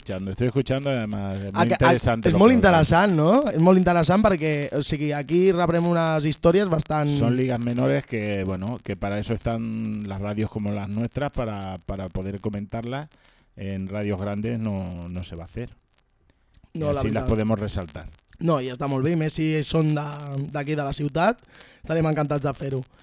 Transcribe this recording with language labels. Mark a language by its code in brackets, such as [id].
[es] Estoy escuchando, además, es muy interesante. [ca] És molt interessant, no? És molt interessant perquè, o sigui, aquí rebrem unes històries bastant... [es] Son ligas menores que, bueno, que para eso están las radios como las nuestras para poder comentarlas. En radios grandes no se va a hacer. No, así las podemos resaltar. [ca] No, i està molt bé, més si són d'aquí de la ciutat, estarem encantats de fer-ho.